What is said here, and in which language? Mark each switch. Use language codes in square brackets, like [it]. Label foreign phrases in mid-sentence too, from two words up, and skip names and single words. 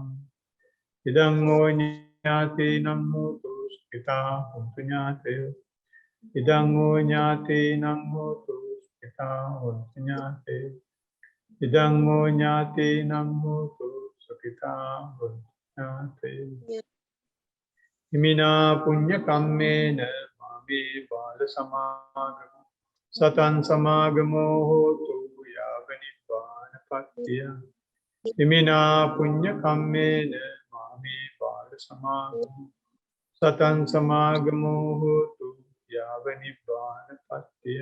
[pi] ඉදං ෝ ඥාතීනං හෝතු සුඛිතා හොන්තු ඥාතයෝ. ඉදං ෝ ඥාතීනං හෝතු සුඛිතා හොන්තු ඥාතයෝ. ඉදං ෝ ඥාතීනං හෝතු සුඛිතා හොන්තු ඥාතයෝ. හිමිනා පුඤ්ඤ කම්මේන මාමේ බාල සමාගමෝ සතං සමාගමෝ හෝතු යාව නිබ්බානපත්තිය. හිමිනා පුඤ්ඤ කම්මේන මාමේ බාල සමාගමෝ සතං සමාගමෝ හෝතු යාව නිබ්බානපත්තිය.